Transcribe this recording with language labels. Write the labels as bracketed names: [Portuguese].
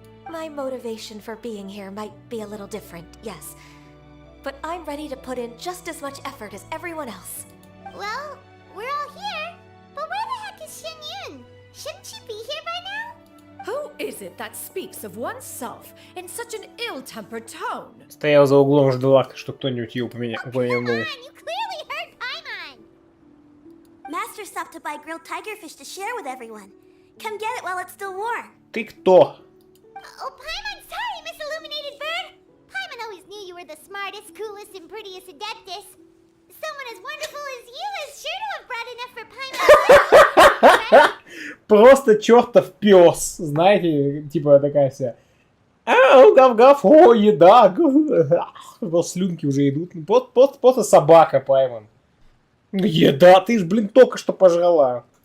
[English] My motivation for being here might be a little different, yes, but I'm ready to put in just as much effort as everyone else. Well, we're all here, but where the heck is Shen Yun? Shouldn't she be here by now? Who is it that speaks of oneself in such an ill-tempered tone? [Russian] Стоял за углом, ждала, что кто-нибудь ее упомянул. [English] Come on, you clearly heard Paimon! Master stopped to buy grilled tigerfish to share with everyone. Come get it while it's still warm. [Russian] Ты кто? [English] Oh, Paimon, sorry, Miss Illuminated Bird! Paimon always knew you were the smartest, coolest, and prettiest Adeptus. Someone as wonderful as you is sure to have brought enough for Paimon. Right? [Russian] Просто чертов пес, знаете, типа такая вся. Гав-гав, о, еда. Вот слюнки уже идут. Просто собака, Паймон. Еда, ты ж, блин, только что пожрала.